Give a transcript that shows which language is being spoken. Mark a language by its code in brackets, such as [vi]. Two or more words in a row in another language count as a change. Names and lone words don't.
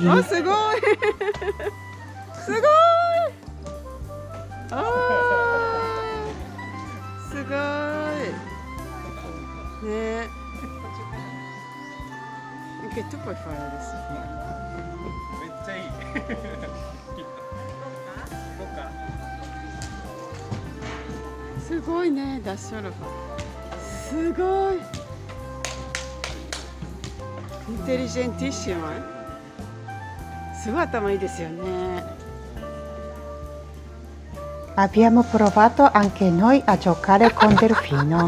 [it] Oh, [ja] すごいすごいすごいねえ [it] che tu puoi fare adesso? [ja] めっちゃいいすごいねダッシュルファすごいintelligentissimo, eh? すごい頭いいですよね。 [it] Abbiamo provato anche noi a giocare con Delfino.